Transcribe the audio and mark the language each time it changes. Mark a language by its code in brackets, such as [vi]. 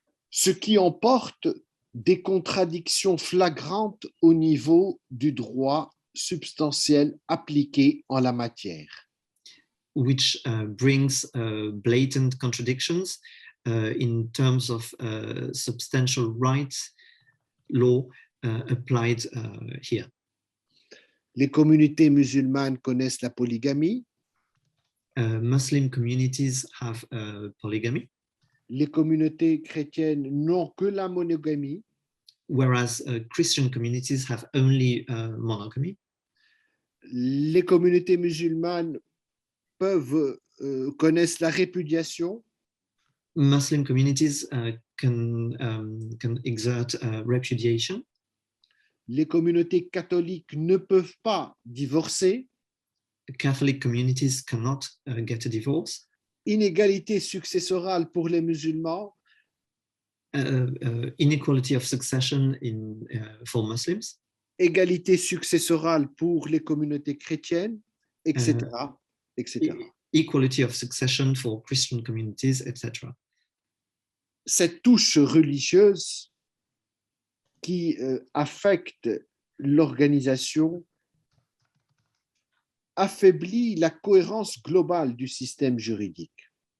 [fr] Ce qui emporte des contradictions flagrantes au niveau du droit substantiel appliqué en la matière. [en] Which brings blatant contradictions in terms of substantial rights law applied here. [fr] Les communautés musulmanes connaissent la polygamie. [en] Muslim communities have polygamy. [fr] Les communautés chrétiennes n'ont que la monogamie. [en] Whereas Christian communities have only monogamy. [fr] Les communautés musulmanes connaissent la répudiation. [en] Muslim communities can exert repudiation. [fr] Les communautés catholiques ne peuvent pas divorcer. [en] Catholic communities cannot get a divorce. [fr] Inégalité successorale pour les musulmans. [en] Inequality of succession for Muslims. [fr] Égalité successorale pour les communautés chrétiennes, etc. [en] etc. Equality of succession for Christian communities, etc. [fr] Cette touche religieuse qui affecte l'organisation affaiblit la cohérence globale du système juridique.